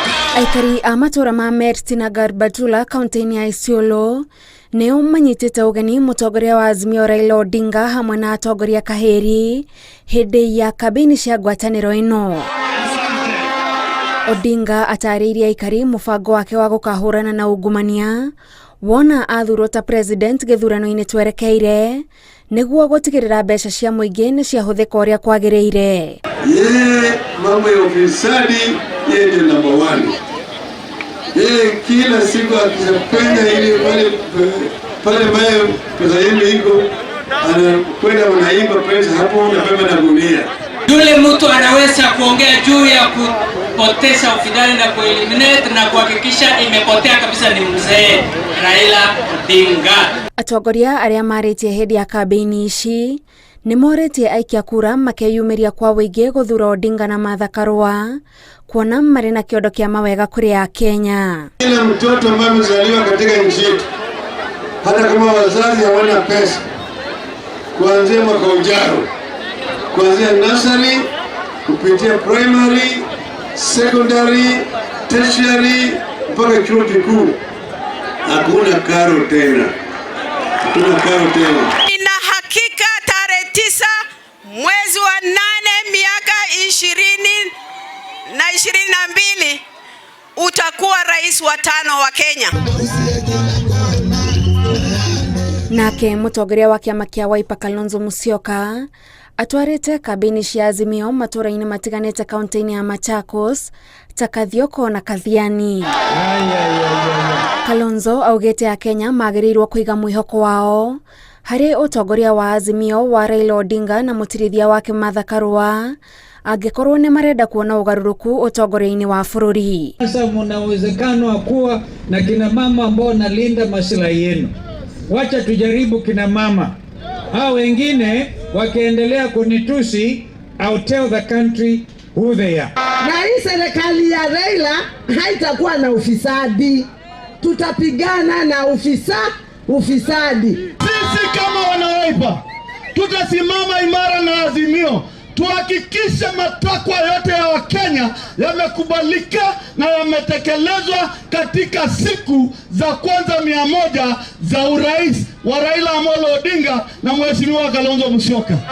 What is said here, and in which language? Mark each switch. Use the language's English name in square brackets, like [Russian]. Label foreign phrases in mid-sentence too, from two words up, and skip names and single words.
[Kikuyu] Aikari a matura ma Merti na Garbatula kaunti ya Isiolo neo manyitite ugeni mutongoria wa Azimio Raila Odinga hamwe na atongoria kaheri hindi ya kabini cia ngwataniro ino. Odinga atariirie aikari mubango wake wa gukahurana na ungumania wona athurwo ta president githurano-ini twerekeire niguo gutigirira mbeca cia muingi ni ciahuthika uria kwagiriire. [Swahili] Mambo ya ufisadi yeye ndio number 1. Kila siku akipenda ili pale mayo pesa yenu iko anakwenda unaimba pesa hapo unabeba na gunia. Yule mtu anaweza kuongea juu ya kupoteza ufidhali na kueliminate na kuhakikisha imepotea kabisa ni mzee Raila Odinga. [Kikuyu] Atongoria aria maritie hindi ya kampeni ici ni moretie aikia kura makeyumiria kwa wĩingĩ guthura Odinga na Martha Karua kuona marĩ na kĩondo kĩa mawega kũrĩ a Kenya. [Swahili] Kila mtoto ambaye amezaliwa katika nchi yetu hata kama wazazi hawana pesa, kuanzia mwaka ujao, kuanzia nursery kupitia [English] primary, secondary, tertiary [Swahili] mpaka chuo kikuu, hakuna karo tena. Hakuna karo tena. Mwezi wa 8 miaka 2022 utakuwa rais wa 5 wa Kenya. [Kikuyu] Nake mutongoria wa kiama kia Wiper Kalonzo Musyoka atwarite kampeni cia Azimio matura-ini matiganite kaunti-ini ya Machakos ta Kathioko na Kathiani. Kalonzo augite a Kenya magirirwo kuiga mwihoko wao hari utongoria wa Azimio wa Raila Odinga na mutirithia wake Martha Karua angekorwo ni marenda kuona ugaruruku utongoria-ini wa bururi. [Swahili] Sasa mna uwezekano wa kuwa na kina mama ambao nalinda maslahi yenu. Wacha tujaribu kina mama. Hao wengine wakiendelea kunitusi, [English] I'll tell the country who they are. [Swahili] Na hii serikali ya Raila haitakuwa na ufisadi. Tutapigana na ufisadi. Sisi kama wana-Wiper tutasimama imara na Azimio, tuhakikishe matakwa yote ya Wakenya yamekubalika na yametekelezwa katika siku za kwanza 100 za urais wa Raila Amolo Odinga na Mheshimiwa Kalonzo Musyoka.